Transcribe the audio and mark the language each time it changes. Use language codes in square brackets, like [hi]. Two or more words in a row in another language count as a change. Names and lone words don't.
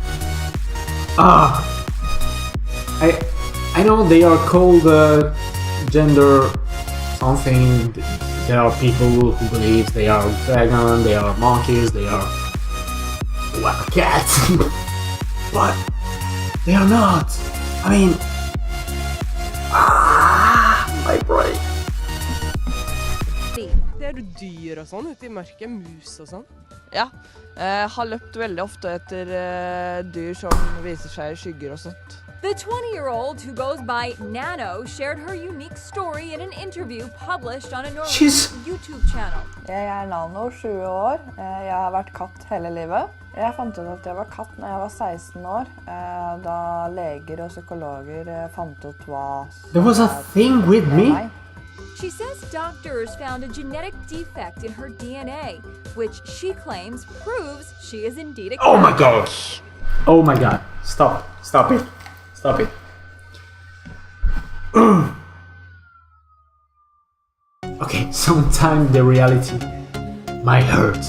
[en] I know they are called gender something. There are people who believe they are dragon, they are monkeys, they are well, cats. But they are not. I mean, my brain. [no] Ser du dyr og sånn ute i mørket, mus og sånn? Ja, har løpt veldig ofte etter dyr som viser seg i skygger og sånt. [en] The 20-year-old, who goes by Nano, shared her unique story in an interview published on a Norwegian YouTube channel. [no] Jeg Nano, 20 år. Jeg har vært katt hele livet. Jeg fant ut at jeg var katt når jeg var 16 år, da leger og psykologer fant ut hva [en] There was a thing with me? She says doctors found a genetic defect in her DNA, which she claims proves she is indeed a cat. Oh my gosh! Oh my god. Stop it. Stop it. Okay, sometimes the reality might hurt.